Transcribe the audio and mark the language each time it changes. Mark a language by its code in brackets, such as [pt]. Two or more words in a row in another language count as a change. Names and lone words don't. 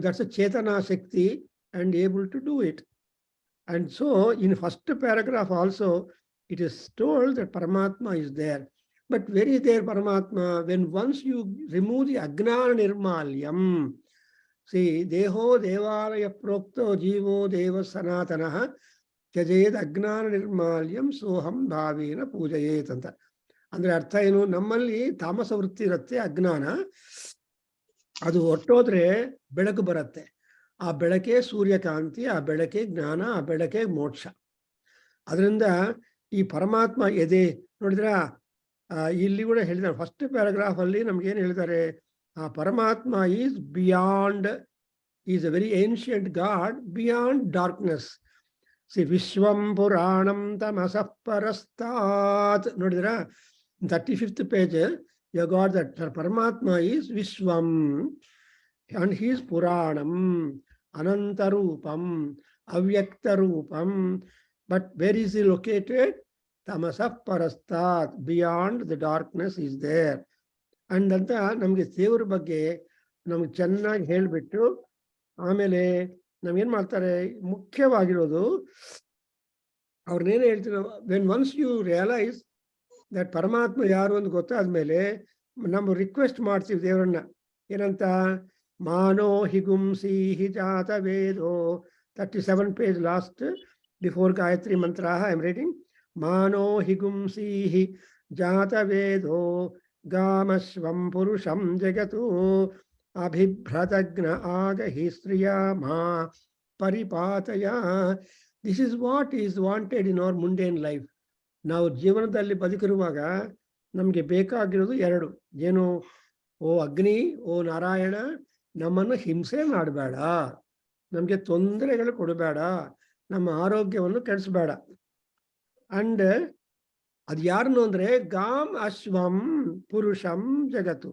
[en] That's a Chetana Shakti and able to do it. And so in first paragraph also, it is told that Paramatma is there. But where is there Paramatma? When once you remove the Ajnana Nirmalyam, see, [sa] देहो देवालय प्रोक्तो जीवो देव सनातनः ತ್ಯಜೇದ್ ಅಜ್ಞಾನ ನಿರ್ಮಾಲ್ಯಂ ಸೋಹಂ ಭಾವೇನ ಪೂಜಯೇತ್ ಅಂತ. [kn] ಅಂದ್ರೆ ಅರ್ಥ ಏನು, ನಮ್ಮಲ್ಲಿ ತಾಮಸ ವೃತ್ತಿ ಇರುತ್ತೆ, ಅಜ್ಞಾನ, ಅದು ಹೊಟ್ಟೋದ್ರೆ ಬೆಳಕು ಬರುತ್ತೆ. ಆ ಬೆಳಕೆ ಸೂರ್ಯಕಾಂತಿ, ಆ ಬೆಳಕೆ ಜ್ಞಾನ, ಆ ಬೆಳಕೆ ಮೋಕ್ಷ. ಅದರಿಂದ ಈ ಪರಮಾತ್ಮ ಎದೆ ನೋಡಿದ್ರ, ಇಲ್ಲಿ ಕೂಡ ಹೇಳಿದ್ದಾರೆ [en] first paragraph [kn] ಅಲ್ಲಿ ನಮ್ಗೆ ಏನ್ ಹೇಳಿದ್ದಾರೆ, ಆ ಪರಮಾತ್ಮ [en] is beyond, is a very ancient god beyond darkness. [sa] ಸಿ ವಿಶ್ವಂ ಪುರಾಣಂ ತಮಸಃ ಪರಸ್ತಾತ್. [en] ನೋಡಿದ್ರ 35th page, you got that Paramatma is Vishwam and he is Puranam, Anantarupam, Avyaktarupam. But where is he located? [sa] तमसः परस्तात्, [en] beyond the darkness is there. [kn] And ಅಂತ ನಮಗೆ ದೇವರ ಬಗ್ಗೆ ನಮ್ಗೆ ಚೆನ್ನಾಗಿ ಹೇಳ್ಬಿಟ್ಟು ಆಮೇಲೆ ನಮ್ಗೇನ್ ಮಾಡ್ತಾರೆ, ಮುಖ್ಯವಾಗಿರೋದು ಅವ್ರನ್ನೇನು ಹೇಳ್ತೀರೋ, [en] when once you realise that [kn] ಪರಮಾತ್ಮ ಯಾರು ಅಂತ ಗೊತ್ತಾದ್ಮೇಲೆ ನಾವು ರಿಕ್ವೆಸ್ಟ್ ಮಾಡ್ತೀವಿ ದೇವರನ್ನ, ಏನಂತ, [sa] ಮಾನೋ ಹಿಗುಂಸಿ ಹಿ ಜಾತ ವೇದೋ, [kn] 37 page [en] last before Gayatri mantra I am reading. [sa] ಮಾನೋ ಹಿಗುಂಸಿ ಹಿ ಜಾತ ವೇದೋ ಗಾಮಶ್ವಂ ಪುರುಷಂ ಜಗತು ಅಭಿಭ್ರತಜ್ಞ ಆಗಹಿ ಸ್ತ್ರೀಯ ಮಾ ಪರಿಪಾತಯ. [en] this is what is wanted in our mundane life. [kn] ನಾವು ಜೀವನದಲ್ಲಿ ಬದುಕಿರುವಾಗ ನಮಗೆ ಬೇಕಾಗಿರೋದು ಎರಡು, ಏನು, ಓ ಅಗ್ನಿ, ಓ ನಾರಾಯಣ, ನಮ್ಮನ್ನು ಹಿಂಸೆ ಮಾಡಬೇಡ, ನಮಗೆ ತೊಂದರೆಗಳು ಕೊಡಬೇಡ, ನಮ್ಮ ಆರೋಗ್ಯವನ್ನು ಕೆಡಿಸ್ಬೇಡ. ಅಂಡ್ ಅದು ಯಾರನ್ನು ಅಂದ್ರೆ [sa] ಗಾಮ್ ಅಶ್ವಂ ಪುರುಷಂ ಜಗತ್ತು.